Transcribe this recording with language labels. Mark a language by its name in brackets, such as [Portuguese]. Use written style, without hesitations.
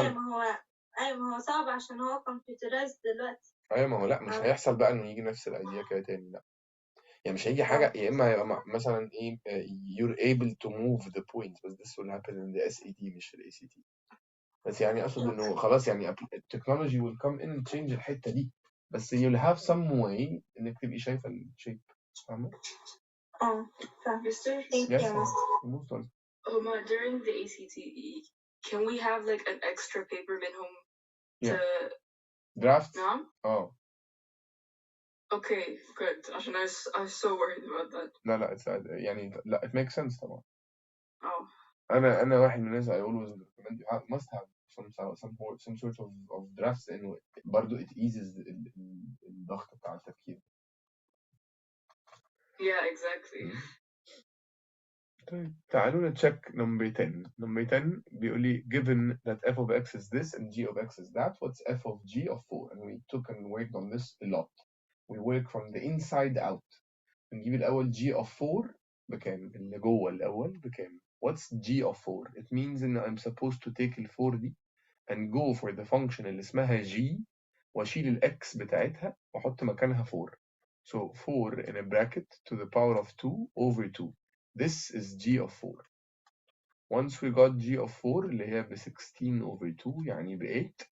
[Arabic] أيوة ما هو صعب عشان هو كمبيوترايزد دلوقتي. أيوة ما هو لا مش هيحصل بقى إنه يجي نفس الأيديا كده تاني لا. يعني مش هيجي حاجة يا إما هيبقى مثلا إيه [English] you're able to move the points but this will happen in the SAT [Arabic] مش في ال ACT. بس يعني أقصد إنه خلاص يعني التكنولوجي will come in change الحتة دي بس [English] you'll have some way [Arabic] إنك تبقي شايفة الشيب فاهمة؟ فاهمة. [English] Mr. Yes, most of during the ACT, can we have like an extra paper minimum to draft? No? Okay, good. عشان I was so worried about that. [Arabic] لا يعني لا [English] it makes sense [Arabic] طبعا. أنا واحد من الناس [English] I always recommend you must have some sort of drafts [Arabic] إنه برضه [English] it eases [Arabic] الضغط بتاع التفكير. [English] Yeah, exactly. [Arabic] طيب تعالوا نتشيك number 10. [English] number 10 [Arabic] بيقول لي [English] given that f of x is this and g of x is that, what's f of g of 4? And we took and worked on this a lot. We work from the inside out. [Arabic] نجيب الأول g of 4 بكام؟ اللي جوه الأول بكام؟ [English] What's g of 4? It means إن I'm supposed to take ال 4 دي and go for the function اللي اسمها g [Arabic] وأشيل ال x بتاعتها وأحط مكانها 4. [English] So 4 in a bracket to the power of 2 over 2. This is g of 4. Once we got g of 4 [Arabic] اللي هي ب 16 [English] over 2 [Arabic] يعني ب 8.